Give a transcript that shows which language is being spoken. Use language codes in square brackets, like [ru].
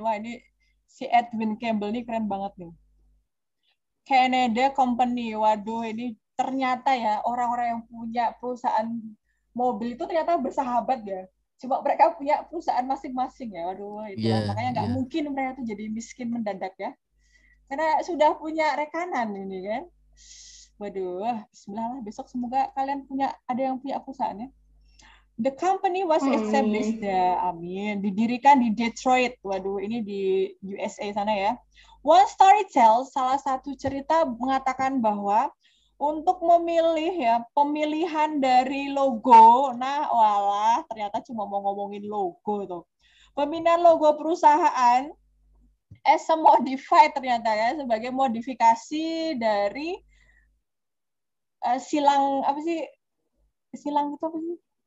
[id] Wah ini si Edwin Campbell ini keren banget nih. Canada Company, waduh ini ternyata ya orang-orang yang punya perusahaan mobil itu ternyata bersahabat ya. Cuma mereka punya perusahaan masing-masing ya. Waduh, itu makanya nggak mungkin mereka tuh jadi miskin mendadak ya. Karena sudah punya rekanan ini kan. Waduh, bismillah lah, besok semoga kalian ada yang punya perusahaannya. [en] The company was established, [id] amin, didirikan di [en] Detroit. [id] Waduh, ini di USA sana ya. [en] One story tells, [id] salah satu cerita mengatakan bahwa untuk pemilihan dari logo, ternyata cuma mau ngomongin logo tuh. Pemilihan logo perusahaan [en] as a modified [id] ternyata ya, sebagai modifikasi dari silang silang itu apa sih?